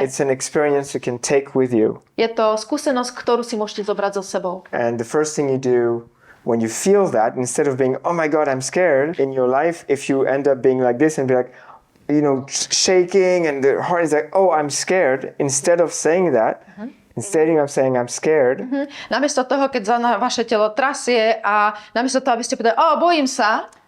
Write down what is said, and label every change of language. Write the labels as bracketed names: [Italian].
[English] it's an experience you can take with you. [Slovak] Je to skúsenosť, ktorú si môžete zobrať so sebou. And the first thing you do when you feel that, instead of being, oh my God, I'm scared, in your life, if you end up being like this and be like, shaking and the heart is like, oh, I'm scared, instead of saying that, instead of saying I'm scared, Namiesto toho, keď sa vaše telo trasie a namiesto toho, aby ste povedali, bojím sa,